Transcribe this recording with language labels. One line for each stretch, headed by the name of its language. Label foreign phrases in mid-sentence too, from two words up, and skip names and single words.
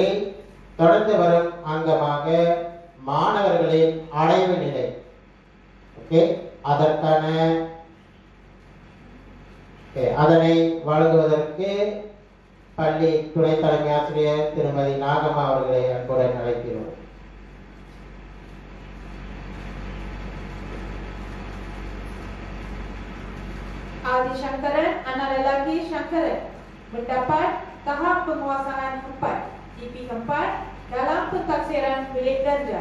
Tamil: தொடர்ந்து வரும் அங்கமாக மாணவர்களின் அடைவு நிலை அதனை வழங்குவதற்கு பள்ளி துணை தலைமை ஆசிரியர் திருமதி நாகம்மா அவர்களை அன்புடன் அழைக்கிறோம்.
Malay: Adi Shankaran, anak lelaki Shankaran, mendapat tahap penguasaan 4, TP 4 dalam pentaksiran bilik darjah.